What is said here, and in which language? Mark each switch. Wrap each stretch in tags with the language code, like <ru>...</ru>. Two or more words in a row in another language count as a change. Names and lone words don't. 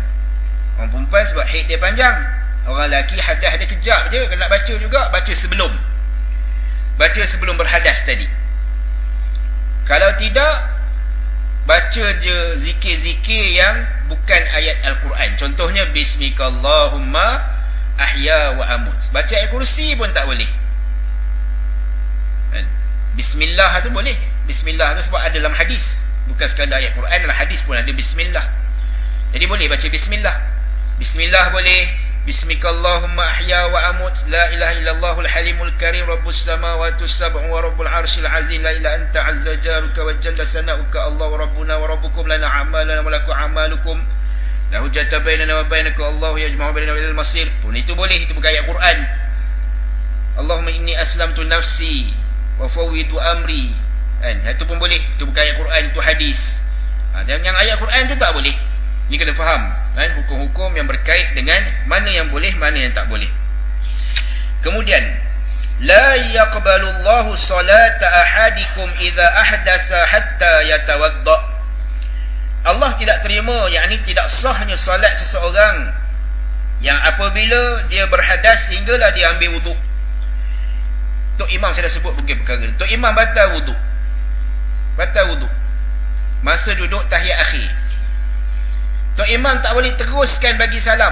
<ms>Orang perempuan sebab haid dia panjang, orang lelaki hadas dia kejap je. Kalau nak baca juga, baca sebelum berhadas tadi. Kalau tidak, baca je zikir-zikir yang bukan ayat Al-Quran.</ms> <ar>Contohnya باسمك اللهم أحيا وأموت.</ar> <ms>Baca ayat kursi pun tak boleh. Bismillah tu boleh. Bismillah tu sebab ada dalam hadis, bukan sekadar ayat Quran, dalam hadis pun ada Bismillah. Jadi boleh baca Bismillah. Bismillah boleh.</ms> <ar>باسمك اللهم أحيا وأموت، لا إله إلا الله الحليم الكريم, رب السماوات السبع ورب العرش العظيم، لا إله أنت عز جارك وجل ثناؤك، الله ربنا وربكم لنا أعمالنا ولكم أعمالكم، لا حجة بيننا وبينكم، الله يجمع بيننا إلى المصير.</ar> <ms>Pun itu boleh, itu bukan ayat Quran.</ms> <ar>اللهم إني أسلمت نفسي وفوضت أمري,</ar> <ms>kan, itu pun boleh. Itu bukan ayat Quran, itu hadis. Yang ayat Quran tu tak boleh. Ini kena faham kan, hukum-hukum yang berkait dengan mana yang boleh, mana yang tak boleh. Kemudian,</ms> <ar>لا يقبل الله صلاة أحدكم إذا أحدث حتى يتوضأ.</ar> <ms>Allah tidak terima, yakni tidak sahnya salat seseorang yang apabila dia berhadas sehinggalah dia ambil wuduk. Tok Imam saya dah sebut mungkin perkara ni. Tok Imam batal wuduk. Batal wuduk masa duduk tahiyat akhir. Tok Imam tak boleh teruskan bagi salam.</ms>